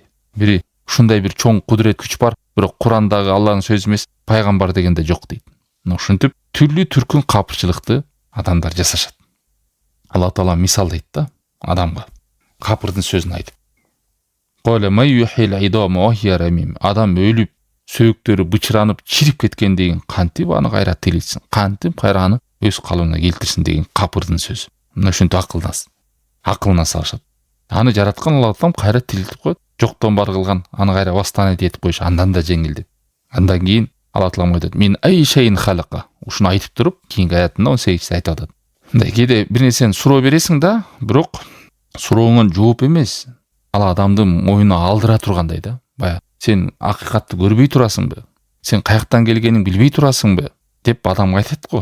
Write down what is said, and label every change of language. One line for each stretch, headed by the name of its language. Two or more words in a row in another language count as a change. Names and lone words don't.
Kyrgyz: Бири ушундай бир чоң кудурет күч бар, бирок Курандагы Алланын сөзү эмес, пайгамбар дегенде жок дейт. Ушинтип түрлүү түркүн капырчылыкты адамдар жасашат. Алла Таала мисал дейт да адамга. Капырдын сөзүн айтып.
Arabic: قال من يحيي العظام وهي رميم.
Kyrgyz: Адам өлүп, сөөктөрү бычыранып, чирип кеткен деген кантип аны кайра тирилтсин, кантип кайра аны өз калыбына келтирсин деген капырдын сөзү. Мына ушинтип акылына салышат. Аны жараткан Алла Таалам кайра тирилтип коет. Жоктон бар кылган, аны кайра восстановить этип коюш андан да жеңил деп. Андан кийин Алла Таалам айтат:
Arabic: "من أي شيء خلقه."
Kyrgyz: Ушуну айтып туруп, кийинки аятында 18-те айтып атат. Мындай кээде бир нерсени суроо бересиң да, бирок сурооңо жооп эмес, ал адамдын моюнуна алдыра тургандай да. Бая сен акыйкатты көрбөй турасыңбы? Сен каяктан келгениңди билбей турасыңбы? деп адамга айтат го.